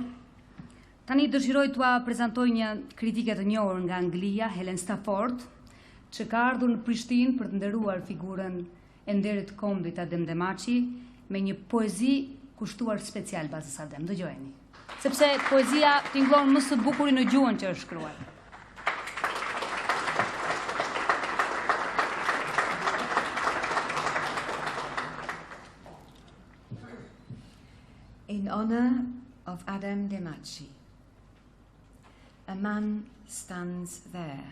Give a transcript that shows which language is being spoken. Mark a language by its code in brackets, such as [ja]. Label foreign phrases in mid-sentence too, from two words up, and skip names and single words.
[sq] Tani dëshiroj t'ua prezantoj një kritike të njohur nga Anglia, Helen Stafford, që ka ardhur në Prishtinë për të nderuar figurën e nderit kombit Adem Demaçi me një poezi kushtuar special bazës Adem. Dëgjojeni. Sepse poezia tingëllon më së bukuri në gjuhën që është shkruar. [en] In honor of Adem Demaçi, a man stands there.